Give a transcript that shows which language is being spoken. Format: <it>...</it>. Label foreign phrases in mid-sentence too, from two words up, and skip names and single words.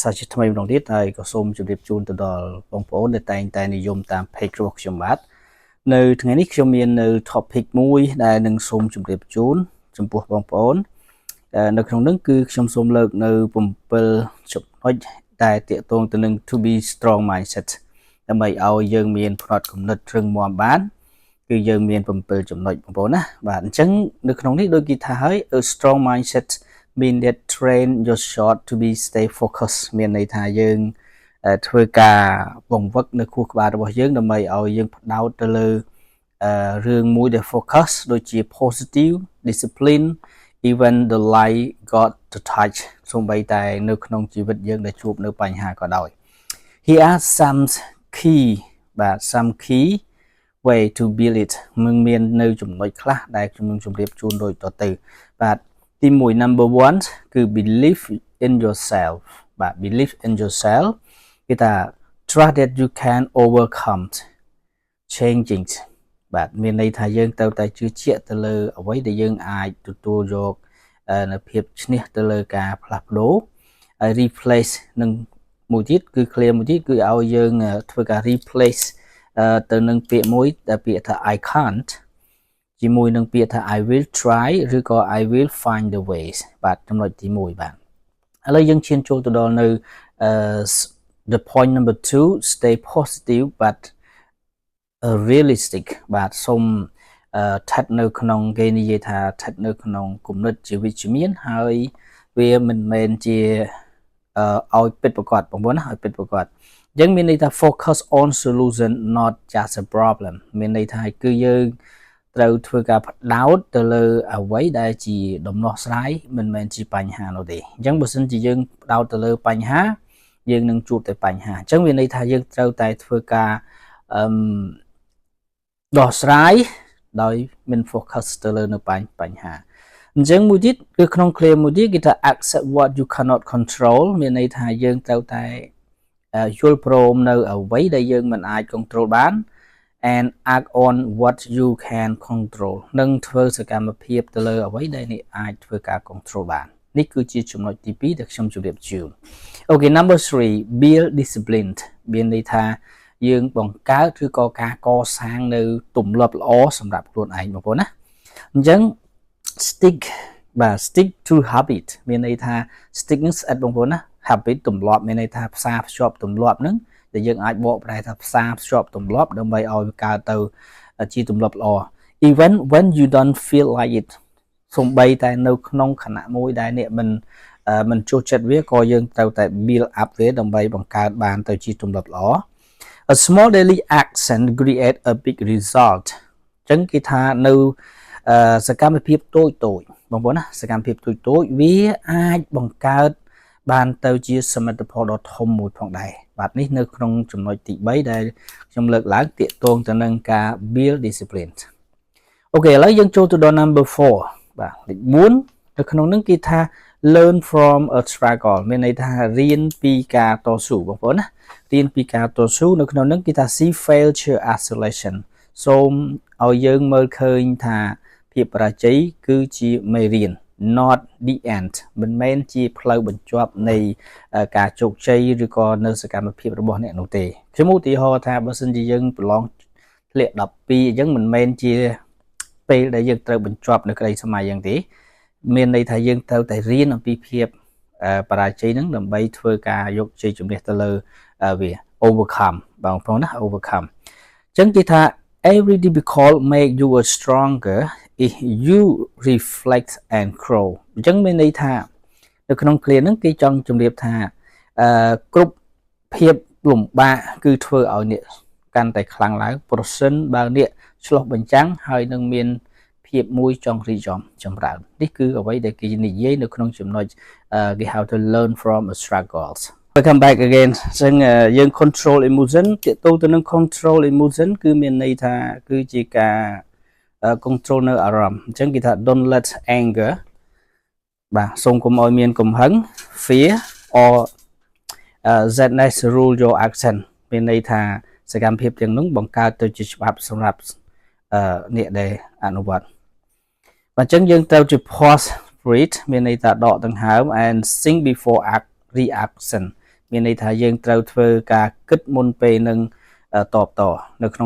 <km>សាជាថ្មីម្ដងទៀតហើយក៏សូមជម្រាបជូនទៅដល់បងប្អូនដែលតែងតែនិយមតាម page របស់ខ្ញុំបាទនៅថ្ងៃនេះខ្ញុំមាននៅ topic មួយដែលនឹងសូមជម្រាបជូន ចំពោះបងប្អូននៅក្នុងនោះគឺខ្ញុំសូមលើកនៅ7ចំណុចដែលទាក់ទងទៅនឹង</km> <en>to be strong mindset</en> <km>ដើម្បីឲ្យយើង មានផ្នត់គំនិតរឹងមាំបានគឺយើងមាន7ចំណុចបងប្អូនណាបាទអញ្ចឹងនៅក្នុងនេះដូចគេថាហើយ</km> <en>a strong mindset mean that train your shot to be stay focus</en> <km>មានន័យថាយើងធ្វើការបង្វឹកនៅខួរក្បាលរបស់យើងដើម្បីឲ្យយើងផ្ដោតទៅលើរឿងមួយដែល focus ដូចជា</km> <en>positive discipline even the light got to touch</en> <km>សូម្បីតែនៅក្នុងជីវិតយើងដែលជួបនៅបញ្ហាក៏ដោយ</km> <en>Here are some key way to build it</en> <km>មាននៅចំណុចខ្លះដែលខ្ញុំនឹងជម្រាបជូនដូចតទៅបាទទី1 number 1គឺ</km> <en>believe in yourself</en> <km>បាទ</km> <en>believe in yourself</en> <km>គេថា</km> <en>trust that you can overcome changing</en> <km>បាទមានន័យថាយើងត្រូវតែជឿជាក់ទៅលើអ្វីដែល យើងអាចទទួលយកនៅភាពឈ្នះទៅលើការផ្លាស់ប្ដូរហើយ replace នឹងមួយទៀតគឺ clear មួយទៀតគឺឲ្យយើងធ្វើការ replace ទៅនឹងពាក្យមួយដែលពាក្យថា</km> <en>I can't</en> <km>ជាមួយនឹងពាក្យថា I</km> <en>will try ឬក៏ I will find the ways</en> <km>បាទចំណុចទី1បាទឥឡូវយើងឈានចូលទៅដល់នៅ</km> <en>the point number 2 stay positive but realistic</en> <km>បាទសូមស្ថិតនៅក្នុងគេនិយាយថាស្ថិតនៅក្នុងគំនិតជាវិជ្ជមានហើយវាមិនមែនជាឲ្យពិតប្រាកដបងប្អូនណាឲ្យពិតប្រាកដអញ្ចឹងមានន័យថា</km> <en>focus on solution not just a problem</en> <km>មានន័យថាគឺយើងត្រូវធ្វើការផ្ដោតទៅលើអ្វីដែលជាដំណោះស្រាយមិនមែនជាបញ្ហានោះទេអញ្ចឹងបើសិនជាយើងផ្ដោតទៅលើបញ្ហាយើងនឹងជួបតែបញ្ហាអញ្ចឹងមានន័យថាយើងត្រូវតែធ្វើការ ដោះស្រាយដោយមាន focus ទៅលើនៅបញ្ហាអញ្ចឹងមួយទៀតគឺក្នុង clear មួយទៀតគេថា</km> <en>accept what you cannot control</en> <km>មាន ន័យថាយើងត្រូវតែយល់ព្រមនៅអ្វីដែលយើងមិនអាច control បាន</km> <en>and act on what you can control</en> <km>និងធ្វើសកម្មភាពទៅលើអ្វីដែលអ្នកអាចធ្វើការ control បាននេះគឺជាចំណុចទី2ដែលខ្ញុំជម្រាបជូន</km> <en>Okay number 3 build discipline</en> <km>មានន័យថាយើងបង្កើតឬក៏ការកសាងនៅទម្លាប់ល្អសម្រាប់ខ្លួនឯងបងប្អូនណាអញ្ចឹង</km> <en>stick to habit</en> <km>មានន័យថា stick នឹងស្អិតបងប្អូនណា habit ទម្លាប់មានន័យថាផ្សារភ្ជាប់ទម្លាប់ហ្នឹងដែលយើងអាចបកប្រែថាផ្សារភ្ជាប់ទម្លាប់ដើម្បីឲ្យវាកើតទៅជាទម្លាប់ល្អ</km> <en>even when you don't feel like it</en> <km>សូម្បីតែនៅក្នុងខណៈមួយដែលអ្នកមិនចូលចិត្តវាក៏យើងត្រូវតែ</km> <en>build up</en> <km>វាដើម្បីបង្កើតបានទៅជាទម្លាប់ល្អ</km> <en>A small daily action create a big result</en> <km>អញ្ចឹងគេថានៅសកម្មភាពតូចបងប្អូនណាសកម្មភាពតូចវាអាចបង្កើតបានទៅជាសមិទ្ធផលដ៏ធំមួយផងដែរបាទនេះនៅក្នុងចំណុចទី3ដែលខ្ញុំលើកឡើងទាក់ទងទៅនឹងការ</km> <en>build discipline</en> <km>អូខេឥឡូវយើងចូលទៅដល់</km> <en>number 4</en> <km>បាទលេខ4នៅក្នុងនោះ គេថា</km> <en>learn from a struggle</en> <km>មានន័យថារៀនពីការតស៊ូបងប្អូនណារៀនពីការតស៊ូនៅក្នុងនោះគេថា</km> <en>see failure as a lesson</en> <km>សូមឲ្យយើងមើលឃើញថាភាពបរាជ័យគឺជាមេរៀន</km> <en>not the end</en> <km>មិនមែនជាផ្លូ វបញ្ចប់នៃការជោគជ័យឬក៏នៅសកម្មភាពរបស់អ្នកនោះទេខ្ញុំឧទាហរណ៍ថាបើសិនជាយើងប្រឡងធ្លាក់12អញ្ចឹងមិនមែនជាពេលដែលយើងត្រូវបញ្ចប់នៅក្តី សម័យយ៉ាងទេមានន័យថាយើងត្រូវតែរៀនអំពីភាពបរាជ័យហ្នឹងដើម្បីធ្វើការយកជ័យជំនះទៅលើវា overcome បងប្អូនណា overcome អញ្ចឹ</km> <en>ងគេថា every difficult make you a stronger if you reflect and grow</en> <km>អញ្ចឹងមានន័យថានៅក្នុង</km> <en>clear</en> <km>ហ្នឹងគេច ង់ជម្រាបថាគ្រប់ភាពលំបាកគឺធ្វើឲ្យអ្នកកាន់តែខ្លាំងឡើងប្រសិនបើអ្នកឆ្លោះបញ្ចាំងហើយនឹងមានភាពមួយចង់រីកចម្រើននេះគឺអ្វីដែលគេនិយាយនៅក្នុងចំណុចគេហៅថា</km> <en>learn from a struggles Welcome back again</en> <km>អញ្ចឹងយើង</km> <en>control emotion</en> <km>ទាក់ទងទៅនឹង</km> <en>control emotion</en> <km>គឺមានន័យថាគឺជាការ control នៅអារម្មណ៍អញ្ចឹងគេថា</km> <en>don't let anger</en> <km>បាទសូមកុំឲ្យមានកំហឹង</km> <en>fear or sadness rule your action</en> <km>មានន័យថាសកម្មភាពទាំងនោះបង្កើតទៅជាច្បាប់សម្រាប់អ្នកដែលអ នុវត្តអញ្ចឹងយើងត្រូវជា</km> <en>pause breathe</en> <km>មានន័យថាដកដង្ហើម</km> <en>and think before reaction</en> <km>មានន័យថាយើងត្រូវធ្វើការគិតមុនពេលនឹងតបតនៅក្នុង</km>